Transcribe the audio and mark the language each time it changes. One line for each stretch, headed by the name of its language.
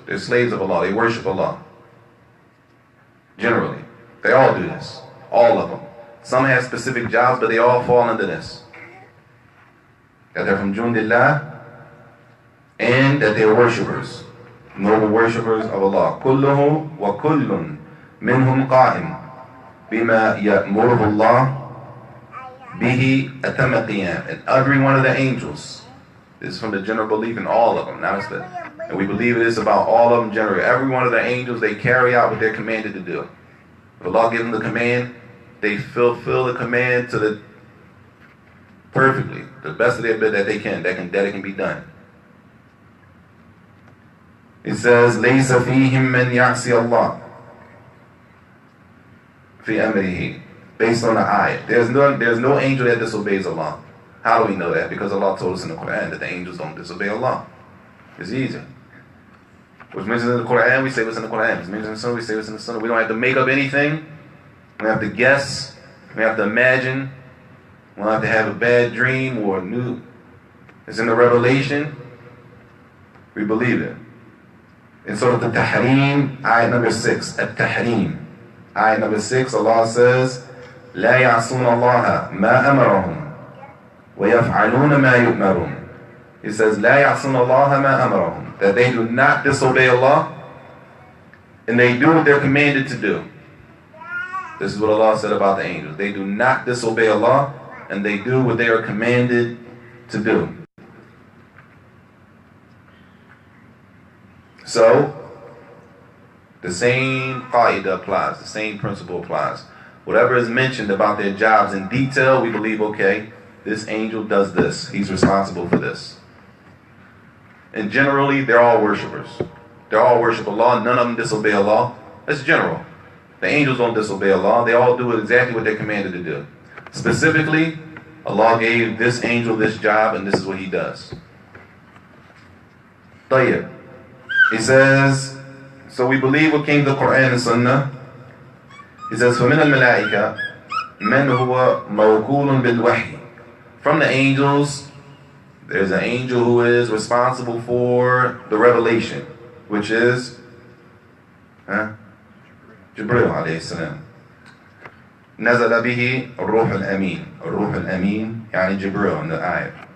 English: They're slaves of Allah. They worship Allah. Generally. They all do this. All of them. Some have specific jobs, but they all fall under this. That they're from Jundillah and that they're worshippers. Noble worshippers of Allah.
Arabic: كُلُّهُ وَكُلٌّ مِنْهُمْ قَائِمٌ بِمَا يَأْمُرُهُ اللَّهُ bihi atam qiyam.
English: And every one of the angels, this is from the general belief in all of them, and we believe it is about all of them generally. Every one of the angels, they carry out what they're commanded to do. If Allah gives them the command, they fulfill the command to the perfectly, the best of their ability that it can be done. It says,
Arabic: لَيْسَ فِيهِمْ مَنْ يَعْصِيَ اللَّهِ فِي أَمْرِهِ.
English: Based on the ayah. There's no angel that disobeys Allah. How do we know that? Because Allah told us in the Quran that the angels don't disobey Allah. It's easy. What's mentioned in the Quran, we say what's in the Quran. What's mentioned in the Sunnah, we say what's in the Sunnah. We don't have to make up anything. We don't have to guess. We don't have to imagine. We don't have to have a bad dream or a new. It's in the Revelation. We believe it. In Surah Al-Tahrim, ayat number 6, Al-Tahrim. Ayat number 6, Allah says,
Arabic: لا يعصون الله ما أمرهم ويفعلون ما يؤمرون.
English: He says
Arabic: لا يعصون الله ما أمرهم,
English: that they do not disobey Allah and they do what they're commanded to do. This is what Allah said about the angels. They do not disobey Allah and they do what they are commanded to do. So the same qaida applies, the same principle applies. Whatever is mentioned about their jobs in detail, we believe, okay, this angel does this. He's responsible for this. And generally, they're all worshippers. They all worship Allah. None of them disobey Allah. That's general. The angels don't disobey Allah. They all do exactly what they're commanded to do. Specifically, Allah gave this angel this job, and this is what he does.
Arabic: طيب.
English: He says, so we believe what came to the Quran and Sunnah. He says,
Arabic: فَمِنَ الْمَلَائِكَةِ مَنْ هُوَ مَوْكُولٌ بِالْوَحْيِ.
English: From the angels, there's an angel who is responsible for the revelation, which is Jibreel alayhi salam.
Arabic: نزل به الروح الأمين. الروح الأمين يعني Jibreel
English: in the ayah.